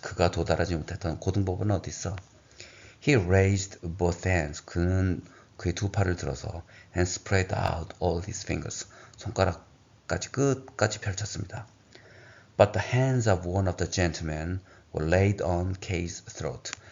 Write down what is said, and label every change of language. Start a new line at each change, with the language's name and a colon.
Korean: 그가 도달하지 못했던 고등법원은 어디 있어?
English: He raised both hands.
Korean: 그는 그의 두 팔을 들어서
English: and spread out all his fingers.
Korean: 손가락까지 끝까지 펼쳤습니다.
English: But the hands of one of the gentlemen were laid on Kay's throat.